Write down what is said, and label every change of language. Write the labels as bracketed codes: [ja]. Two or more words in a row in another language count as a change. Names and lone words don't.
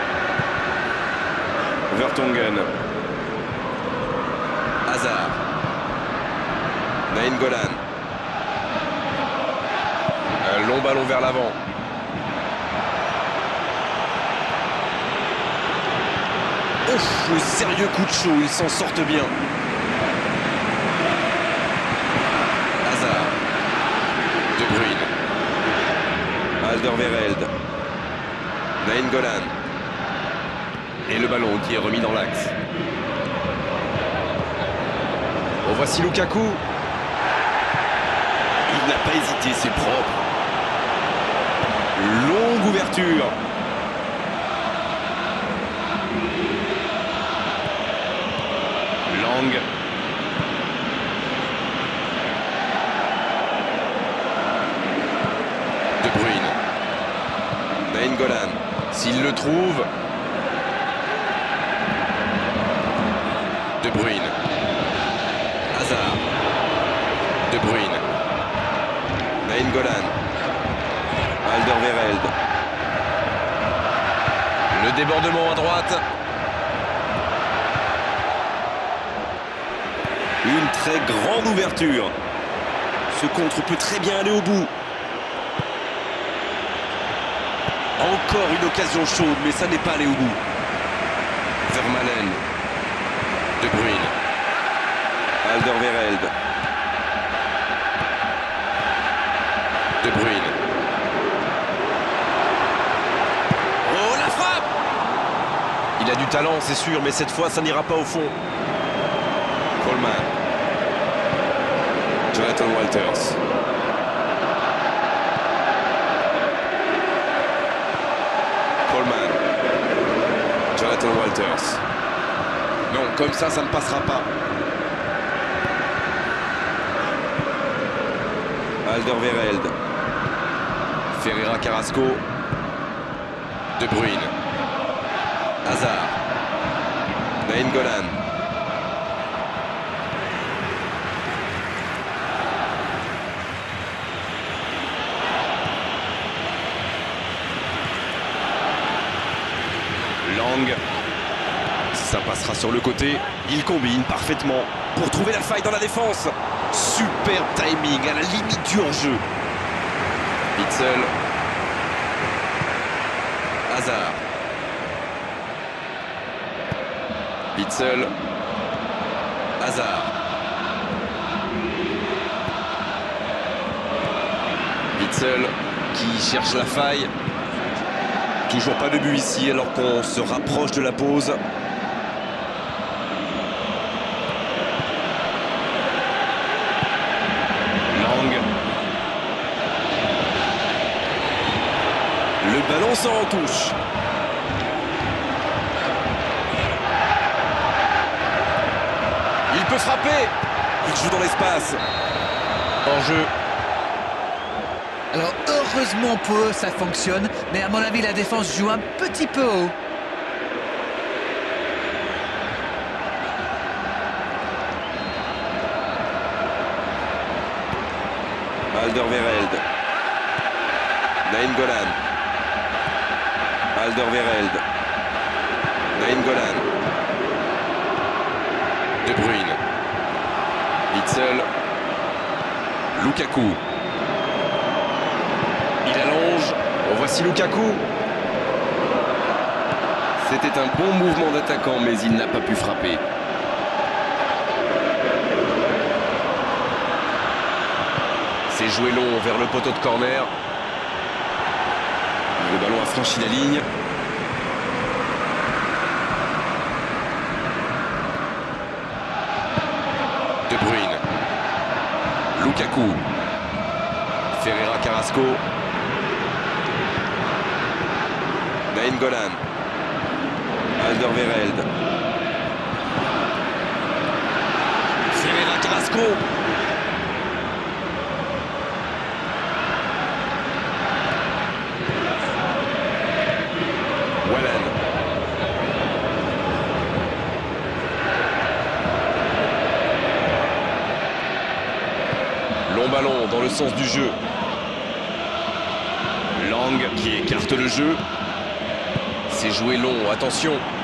[fr] Vertonghen. Hazard. Nainggolan. Un long ballon vers l'avant. Ouf, le sérieux coup de chaud, ils s'en sortent bien. Hazard. De Bruyne. Alderweireld. Nainggolan. Et le ballon qui est remis dans l'axe. Oh, voici Lukaku. Il n'a pas hésité, c'est propre. Longue ouverture. Lang. De Bruyne. Nainggolan. S'il le trouve. De Bruyne. Hazard. De Bruyne. Nainggolan. Alderweireld. Le débordement à droite. Une très grande ouverture. Ce contre peut très bien aller au bout. Encore une occasion chaude, mais ça n'est pas allé au bout. Vermaelen. De Bruyne. Alderweireld. De Bruyne. Oh, la frappe! Il a du talent, c'est sûr, mais cette fois, ça n'ira pas au fond. Coleman. Jonathan Walters. Coleman. Jonathan Walters. Non, comme ça ne passera pas. Alderweireld. Ferreira Carrasco. De Bruyne. Hazard. Nainggolan. Lang. Ça passera sur le côté. Il combine parfaitement pour trouver la faille dans la défense. Super timing à la limite du hors-jeu. Witsel. Hazard. Witsel. Hazard. Witsel qui cherche la faille. Toujours pas de but ici alors qu'on se rapproche de la pause. Lang. Le ballon sort en touche. Il peut frapper. Il joue dans l'espace. Hors-jeu. Alors heureusement pour eux ça fonctionne, mais à mon avis la défense joue un petit peu haut. Alderweireld. Nainggolan. Alderweireld. Nainggolan. De Bruyne. Witsel. Lukaku. Il allonge. Oh, voici Lukaku. C'était un bon mouvement d'attaquant, mais il n'a pas pu frapper. C'est joué long vers le poteau de corner. Le ballon a franchi la ligne. De Bruyne. Lukaku. Ferreira Carrasco. Nainggolan. Alderweireld. Ferreira Carrasco. Wallen. Long ballon dans le sens du jeu. Lang qui écarte le jeu. C'est joué long, attention.